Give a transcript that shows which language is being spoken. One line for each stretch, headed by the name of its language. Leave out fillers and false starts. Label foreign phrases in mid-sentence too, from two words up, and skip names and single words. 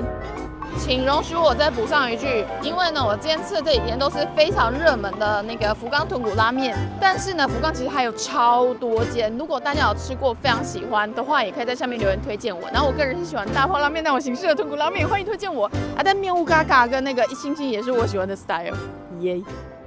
Chinese: 請容許我再補上一句，因為呢，我今天吃的這幾天都是非常熱門的那個福岡豚骨拉麵，但是呢，福岡其實還有超多間，如果大家有吃過非常喜歡的話，也可以在下面留言推薦我。然後我個人是喜歡大炮拉麵那種形式的豚骨拉麵，歡迎推薦我啊！但面糊嘎嘎跟那個一星星也是我喜歡的 style，耶。